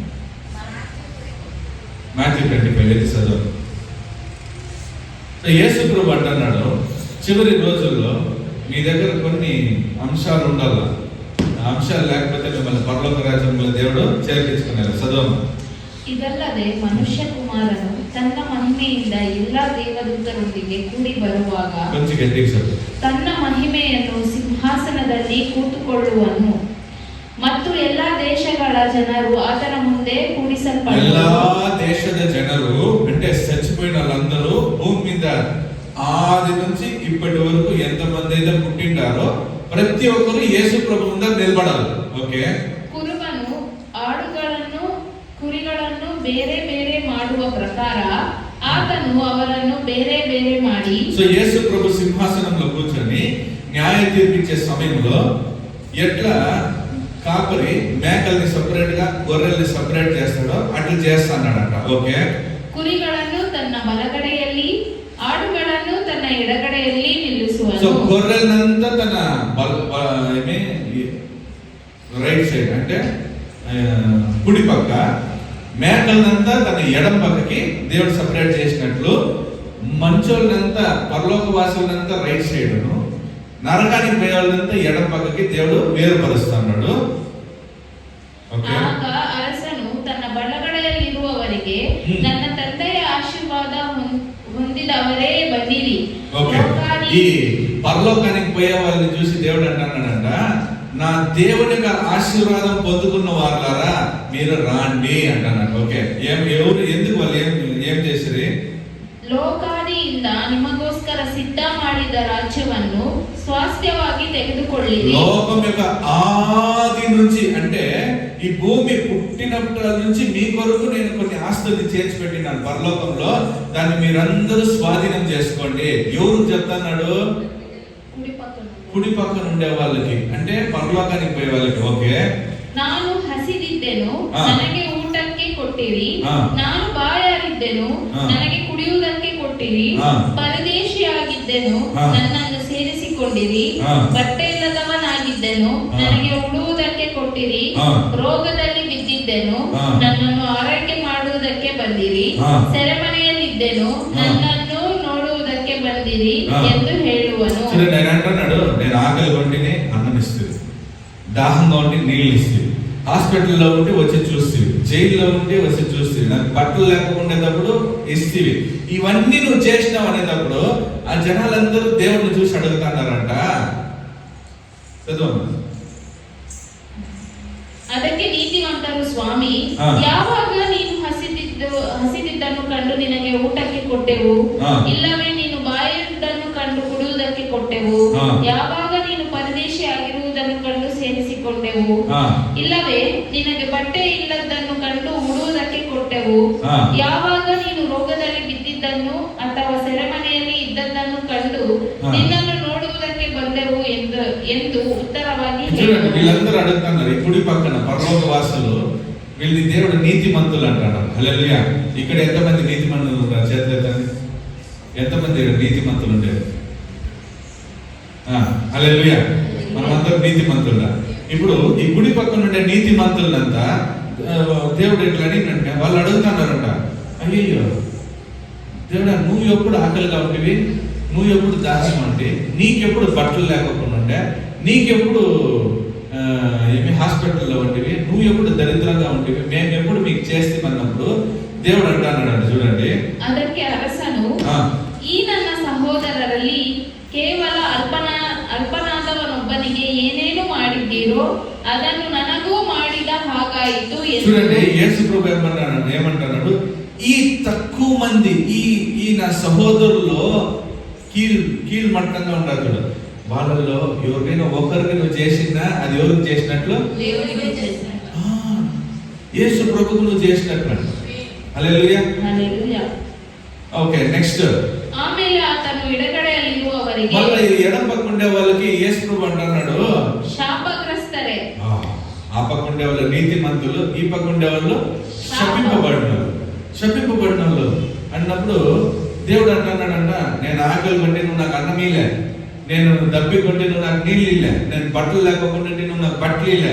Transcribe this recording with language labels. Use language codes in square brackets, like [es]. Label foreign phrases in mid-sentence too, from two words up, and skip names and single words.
[te] మాథ్యూ 25 చదువు. యేసు ప్రభువు అంటున్నాడు, చివరి రోజుల్లో మీ దగ్గర కొన్ని అంశాలు ఉండాలి. అంశాలు లేకపోతే మిమ్మల్ని పరలోక రాజ్యంలో దేవుడు చేర్పించుకున్నారు. చదువు. [kn] ಇದಲ್ಲದೆ ಮನುಷ್ಯ ಕುಮಾರನು ತನ್ನ ಮಹಿಮೆಯಿಂದ ಎಲ್ಲಾ ದೇವದೂತರೊಂದಿಗೆ ಕೂಡಿ ಬರುವಾಗ [te] కొంచెం గట్టిగా చదువు. [kn] ತನ್ನ ಮಹಿಮೆಯನ್ನು ಸಿಂಹಾಸನದಲ್ಲಿ ಕೂತುಕೊಳ್ಳುವನು ಮತ್ತು ಎಲ್ಲಾ ದೇಶಗಳ ಜನರು ಆತನ ಮುಂದೆ ಕೂಡಿಸಲ್ಪಡುವರು. ಎಲ್ಲಾ ದೇಶದ ಜನರು [te] అంటే చచ్చిపోయిన వాళ్ళందరూ భూమి మీద ఆది నుంచి ఇప్పటి వరకు ఎంతమంది అయితే పుట్టింటారో ప్రతి ఒక్కరు యేసు ప్రభు ముందర నిలబడాలి. ఓకే, [kn] ಕುರುಬನು ಆಡುಗಳನ್ನು ಕುರಿಗಳನ್ನು ಬೇರೆ ಬೇರೆ ಮಾಡುವ ಪ್ರಕಾರ ಆತನು ಅವರನ್ನು ಬೇರೆ ಬೇರೆ ಮಾಡಿ. [te] సో యేసు ప్రభు సింహాసనంలో కూర్చొని న్యాయ తీర్పిచ్చే సమయంలో ఎట్లా కాపరి మేకల్ని సెపరేట్ గా గొర్రెల్ని సెపరేట్ చేస్తాడో అట్లా చేస్తాడట. ఓకే, [kn] ಕುರಿಗಳನ್ನು ತನ್ನ ಬಲಗಡೆಯಲ್ಲಿ ಆಡುಗಳನ್ನು ತನ್ನ ಎಡಗಡೆಯಲ್ಲಿ [te] సో [kn] ನಿಲ್ಲಿಸುವನು. [te] గొర్రెలంతా తన [en] right side [te] అంటే కుడి పక్క, మేకలనంతా తన ఎడం పక్కకి దేవుడు సెపరేట్ చేసినట్లు మంచోళ్ళనంతా పరలోక వాసులంతా [en] right side, [te] నరకానికి పోయే వాళ్ళంతా ఎడం పక్కకి దేవుడు వేరుపరుస్తున్నాడు. ఓకే, [kn] ಆಗ ಅರಸನು ತನ್ನ ಬಲಗಡೆಯಲ್ಲಿರುವವರಿಗೆ ನನ್ನ ತಂದೆಯ ಆಶೀರ್ವಾದ ಹೊಂದಿದವರೇ ಬನ್ನಿರಿ. [te] ఓకే, ఈ పరలోకానికి పోయే వాళ్ళని చూసి దేవుడు అంటున్నాడంట, నా దేవుని ఆశీర్వాదం పొందుకున్న వారులారా మీరు రాండి అంటున్నాడు. ఓకే, ఎవరు ఎందుకు వాళ్ళు ఏం చేసిరి? [kn] ಲೋಕಾದಿಯಿಂದ ನಿಮಗೋಸ್ಕರ ಸಿದ್ಧ ಮಾಡಿದ ರಾಜ್ಯವನ್ನು ಸ್ವಾಸ್ಥ್ಯವಾಗಿ ತೆಗೆದುಕೊಳ್ಳಿರಿ. [te] లోకం యొక్క ఆది నుంచి అంటే ఈ భూమి పుట్టినప్పటి నుంచి మీ కొరకు నేను కొన్ని ఆస్తుల్ని చేర్చి పెట్టినాను పరలోకంలో, దాన్ని మీరందరూ స్వాధీనం చేసుకోండి. ఎవరు చెప్తున్నాడు? కుడి పక్కన ఉండే వాళ్ళకి, అంటే పరలోకానికి పోయే వాళ్ళకి. ఓకే, [kn] ನಾನು ಹಸಿದಿದ್ದೆನು, ನನಗೆ ಊಟಕ್ಕೆ ಕೊಟ್ಟಿರಿ. ನಾನು ಬಾಯಾರಿದ್ದೆನು, ನನಗೆ ಕುಡಿಯುವುದಕ್ಕೆ ಕೊಟ್ಟಿರಿ. ಪರದೇಶಿಯಾಗಿದ್ದೆನು, ನನ್ನನ್ನು ಸೇರಿಸಿಕೊಂಡಿರಿ. ಬಟ್ಟೆ ಇಲ್ಲದವನಾಗಿದ್ದೆನು, ನನಗೆ ಉಡುವುದಕ್ಕೆ ಕೊಟ್ಟಿರಿ. ರೋಗದಲ್ಲಿ ಬಿದ್ದಿದ್ದೆನು, ನನ್ನನ್ನು ಆರೈಕೆ ಮಾಡುವುದಕ್ಕೆ ಬಂದಿರಿ. ಸೆರೆಮನೆಯಲ್ಲಿದ್ದೆನು, ನನ್ನನ್ನು ನೋಡುವುದಕ್ಕೆ ಬಂದಿರಿ ಎಂದು ಹೇಳುವನು. [te] అంటున్నాడు, నేను ఆకలి కొంటిని అన్నం ఇస్తుంది, దాహంగా ఉంటే నీళ్ళు ఇస్తుంది, హాస్పిటల్లో ఉంటే వచ్చి చూస్తుంది, జైల్లో ఉంటే వచ్చి చూస్తుంది, నాకు బట్టలు లేకపోఉండేటప్పుడు ఇస్తుంది. ఇవన్నీ నువ్వు చేసినావు అనేటప్పుడు ఆ జనాలందరూ దేవుడిని చూసి అడుగుతున్నారంట. చదువు. [kn] ಅದಕ್ಕೆ ನೀತಿವಂತರು, ಸ್ವಾಮಿ, ಯಾವಾಗ ನೀನು ಹಸಿದಿದ್ದನ್ನು ಕಂಡು ನಿನಗೆ ಊಟಕ್ಕೆ ಕೊಟ್ಟೆವು? ಇಲ್ಲವೇ ನೀನು ಬಾಯಿರುವುದನ್ನು ಕಂಡು ಕುಡಿಯುವುದಕ್ಕೆ ಕೊಟ್ಟೆವು? ಯಾವಾಗ ನೀನು ಪರದೇಶಿ ಆಗಿರುವುದನ್ನು ಕಂಡು ಸೇರಿಸಿಕೊಂಡೆವು? ಇಲ್ಲವೇ ನಿನಗೆ ಬಟ್ಟೆ ಇಲ್ಲದನ್ನು ಕಂಡು ಉಡುವುದಕ್ಕೆ ಕೊಟ್ಟೆವು? ಯಾವಾಗ ನೀನು ರೋಗದಲ್ಲಿ ಬಿದ್ದಿದ್ದನ್ನು ಅಥವಾ ಸೆರೆಮನೆಯಲ್ಲಿ ಇದ್ದದ್ದನ್ನು ಕಂಡು ನಿನ್ನನ್ನು ನೋಡುವುದಕ್ಕೆ ಬಂದೆವು ಎಂದು ಉತ್ತರವಾಗಿ ಹೇಳಿದನು. [te] వీళ్ళందరూ అడుగుతున్నారు, కుడి పక్కన పరలోక వాసులు, వీళ్ళని దేవుడు నీతిమంతులు అంటాడు. హల్లెలూయా. ఇక్కడ ఎంతమంది నీతిమంతులు ఉన్నారు? చేతులెత్తండి. ఎంతమంది నీతిమంతులు ఉండేది? హల్లెలూయా. మనమందరం నీతిమంతులు. ఇప్పుడు ఈ గుడి పక్కన ఉండే నీతిమంతులంతా దేవుడు ఎట్లా అడిగినట్టే వాళ్ళు అడుగుతున్నారంట, అయ్యో దేవుడా, నువ్వు ఎప్పుడు ఆకలిగా ఉంటివి, నువ్వు ఎప్పుడు దాహం అంటే, నీకెప్పుడు బట్టలు లేకపోకుండా ఉండే, నీకెప్పుడు హాస్పిటల్లో ఉంటివి, నువ్వు ఎప్పుడు దరిద్రంగా ఉంటివి, మేము ఎప్పుడు మీకు చేస్తే అన్నప్పుడు దేవుడు అంటున్నాడు. చూడండి, [kn] ಅದಕ್ಕೆ ಅರಸನು, ಈ ನನ್ನ ಸಹೋದರರಲ್ಲಿ ಕೇವಲ ಅಲ್ಪನಾದವನೊಬ್ಬನಿಗೆ ಏನೇನು ಮಾಡಿದ್ದೀರೋ ಅದನ್ನು ನನಗೂ ಮಾಡಿದ ಹಾಗಾಯಿತು. [te] చూడండి, యేసు ప్రభు ఏమంటున్నాడు, ఈ తక్కువ మంది ఈ నా సహోదరుల్లో కీల్ మట్టంగా ఉంటారు చూడు, వాళ్ళలో ఎవరికైనా ఒకరికి నువ్వు చేసినా అది ఎవరికి చేసినట్లు? యేసు ప్రభుకు నువ్వు చేసినట్లు. హల్లెలూయా. ఓకే, నెక్స్ట్. [kn] ಆಮೇಲೆ ಆತನು ಎಡಗಡೆಯಲ್ಲಿರುವವರಿಗೆ, [te] మళ్ళీ ఎడం పక్క ఉండే వాళ్ళకి యేసు ప్రభు అంటున్నాడు, [kn] ಶಾಪಗ್ರಸ್ತರೇ. [te] ఆ పక్క ఉండే వాళ్ళు నీతిమంతులు, ఈ పక్క ఉండే వాళ్ళు శపింపబడిన వాళ్ళు అన్నప్పుడు దేవుడు అంటున్నాడంట, నేను ఆకలి కొంటే నువ్వు నాకు అన్నమీలే, నేను దప్పి కొంటే నువ్వు నాకు నీళ్ళు ఇల్లే, నేను బట్టలు లేకపోతే నువ్వు నాకు బట్టలు ఇల్లే.